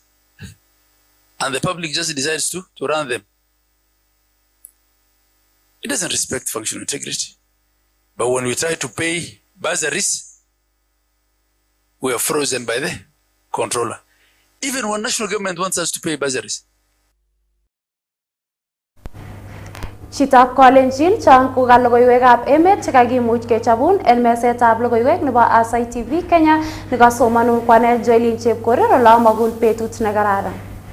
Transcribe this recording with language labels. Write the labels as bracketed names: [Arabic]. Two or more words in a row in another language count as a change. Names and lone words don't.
[English] And the public just decides to run them. It doesn't respect functional integrity. But when we try to pay bursaries, we are frozen by the controller. Even when national government wants us to pay bursaries. [Kipsigis] Chitab Kolenjin chang kugal logoiwekab emet chekakimuch kechabun en mesetab logoiwek nebo Aasai TV Kenya nekasomanun kwanet Joylin Chepkorir olamakun betut nekararan.